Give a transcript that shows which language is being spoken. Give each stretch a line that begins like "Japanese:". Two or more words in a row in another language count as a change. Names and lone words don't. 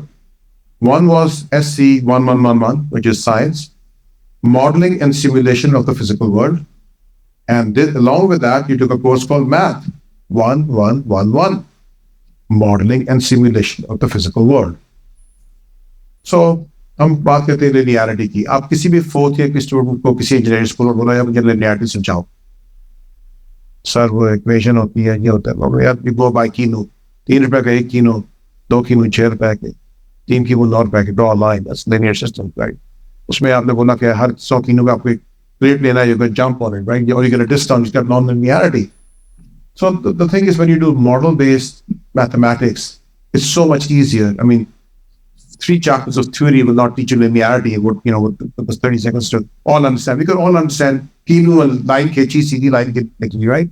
English: One was SC 1111, which is science, modeling and simulation of the physical world. And along with that, you took a course called Math 1111, modeling and simulation of the physical world. So,
Hindi: हम बात करते हैं लिनियरिटी की. आप किसी भी
English: fourth year
Hindi: के स्टूडेंट को किसी
English: engineering school
Hindi: में बोला, यार मुझे लिनियरिटी समझाओ. सर वो इक्वेशन होती है, ये होता है. यार
English: you go by
Hindi: कीनो, ₹3 का एक कीनो, 2 कीनो ₹6 के, 3 कीनो ₹9 के.
English: Draw a line. That's linear system, right?
Hindi: उसमें आपने बोला कि हर 100 कीनो का आपको एक plate लेना है,
English: you're going to jump on it, right? Or you get a distance, you got non-linearity. So the thing is, when you do model-based mathematics, it's so much easier. I mean, 3 chapters of theory will not teach you linearity. It would, with those 30 seconds to all understand. We could all understand Kinu and line KG, CD line KG, right?